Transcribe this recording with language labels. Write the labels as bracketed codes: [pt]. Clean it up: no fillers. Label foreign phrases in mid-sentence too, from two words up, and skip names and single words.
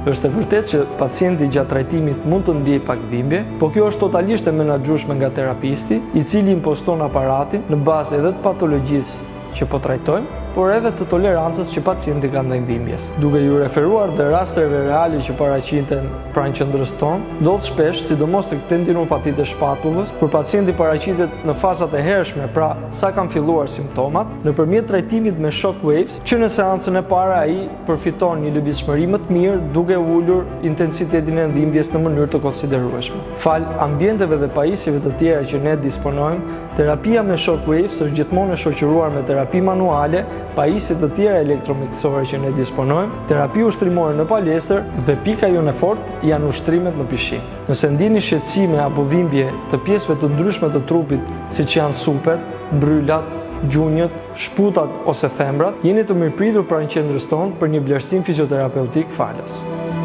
[sq] Është e vërtetë që pacienti gjatë trajtimit mund të ndjejë pak dhimbje, por kjo është totalisht e menaxhueshme nga terapisti, i cili imposton aparatin në bazë edhe të patologjisë që po trajtojmë, por edhe të tolerancës që pacienti ka ndaj dhimbjes. Duke ju referuar dhe rasteve reale që paraqiten pranë qendrës tonë, ndodh shpesh, sidomos tek tendinopatitë e shpatullës, kur pacienti paraqitet në fazat e hershme, pra sa kanë filluar simptomat, nëpërmjet trajtimit me [en] shock waves, [sq] që në seancën e parë ai përfiton një lëvizshmëri më të mirë duke ulur intensitetin e dhimbjes në mënyrë të konsiderueshme. Fal ambienteve dhe pajisjeve të tjera që ne disponojmë, terapia me [en] shock waves [sq] është gjithmonë e shoqëruar me terapi manuale, pajisje të tjera elektromjekësore që ne disponojmë, terapi ushtrimore në palestër dhe pika jonë e fortë janë ushtrimet në pishim. Nëse ndjeni shqetësime apo dhimbje të pjesëve të ndryshme të trupit, siç janë supet, bryllat, gjunjët, shputat ose thembrat, jeni të mirëpritur pranë qendrës tonë për një vlerësim fizioterapeutik falas.